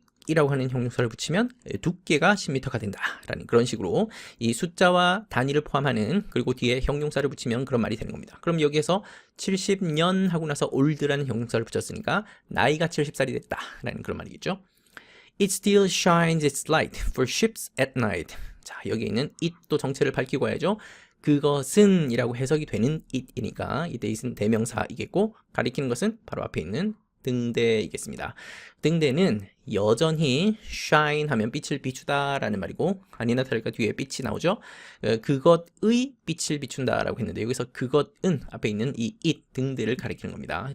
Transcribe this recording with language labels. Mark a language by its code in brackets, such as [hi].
[ko] 이라고 하는 형용사를 붙이면 두께가 10m가 된다라는 그런 식으로 이 숫자와 단위를 포함하는 그리고 뒤에 형용사를 붙이면 그런 말이 되는 겁니다. 그럼 여기에서 70년 하고 나서 old라는 형용사를 붙였으니까 나이가 70살이 됐다라는 그런 말이겠죠. [en] It still shines its light for ships at night. [ko] 자, 여기 있는 it도 정체를 밝히고 해야죠. 그것은 이라고 해석이 되는 it이니까 이때 it은 대명사이겠고 가리키는 것은 바로 앞에 있는 등대이겠습니다. 등대는 여전히 shine 하면 빛을 비추다 라는 말이고 아니나 다를까 뒤에 빛이 나오죠. 그것의 빛을 비춘다 라고 했는데 여기서 그것은 앞에 있는 이 it 등대를 가리키는 겁니다.